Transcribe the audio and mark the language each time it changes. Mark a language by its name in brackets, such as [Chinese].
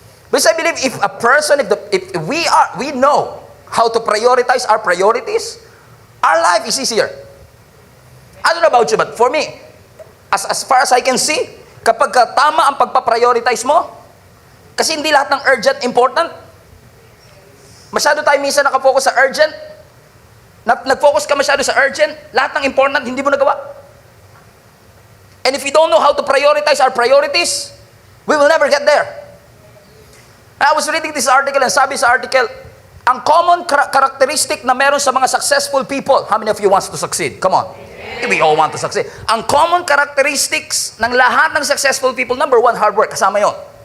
[English] Because I believe if a person, if we know how to prioritize our priorities, our life is easier. I don't know about you, but for me, as far as I can see, [Filipino] kapag tama ang pagpa-prioritize mo, kasi hindi lahat ng urgent important. Masyado tayo minsan nakafocus sa urgent. Nag-focus ka masyado sa urgent, lahat ng important hindi mo nagawa. [English] And if we don't know how to prioritize our priorities, we will never get there. I was reading this article and [Filipino] sabi sa article, ang common characteristic na meron sa mga successful people, [English] how many of you wants to succeed? Come on. We all want to succeed. [Filipino] Ang common characteristics ng lahat ng successful people, number one, hard work, kasama yon.